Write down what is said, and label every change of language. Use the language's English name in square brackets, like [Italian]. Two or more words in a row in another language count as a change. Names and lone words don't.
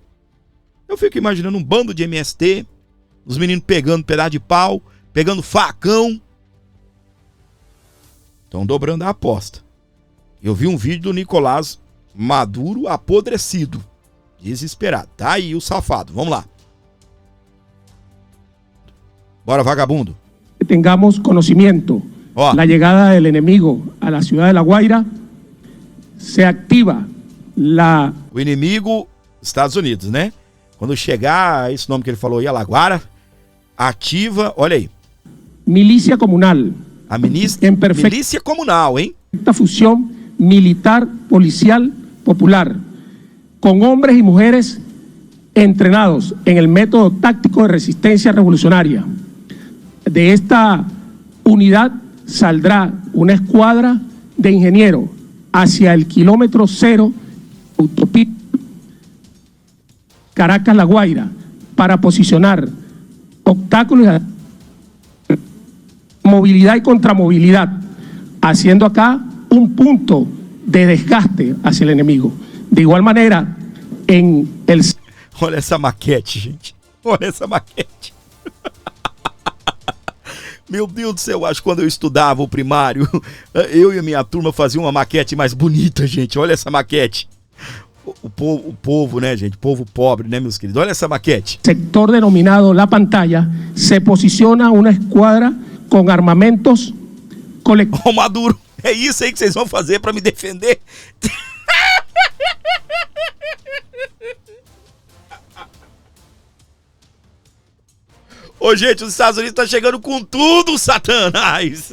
[Portuguese] Eu fico imaginando um bando de MST, os meninos pegando pedaço de pau, pegando facão. Estão dobrando a aposta. Eu vi um vídeo do Nicolás Maduro apodrecido, desesperado. Tá aí o safado, vamos lá. Bora, vagabundo. [Spanish] Tengamos conocimiento. La llegada del enemigo a la ciudad de La Guaira, se activa la... [Portuguese] O inimigo, Estados Unidos, né? Quando chegar, esse nome que ele falou aí, a La Guaira, ativa, olha aí. [Spanish] Milícia comunal. [Portuguese] A milícia comunal, hein? [Spanish] Esta fusión militar, policial, popular, con hombres y mujeres entrenados en el método táctico de resistencia revolucionaria. De esta unidad saldrá una escuadra de ingenieros hacia el kilómetro 0, autopista Caracas-La Guaira, para posicionar obstáculos, movilidad y contramovilidad, haciendo acá un punto de desgaste hacia el enemigo. De igual manera, en el... [Portuguese] Olha essa maquete, gente. Olha essa maquete. Meu Deus do céu, acho que quando eu estudava o primário, eu e a minha turma faziam uma maquete mais bonita, gente. Olha essa maquete. O povo, né, gente? Povo pobre, né, meus queridos? Olha essa maquete. [Spanish] Sector denominado La Pantalla, se posiciona [Portuguese] uma esquadra com armamentos coletivos. Ô, Maduro, é isso aí que vocês vão fazer pra me defender? Ô, gente, os Estados Unidos estão chegando com tudo, Satanás.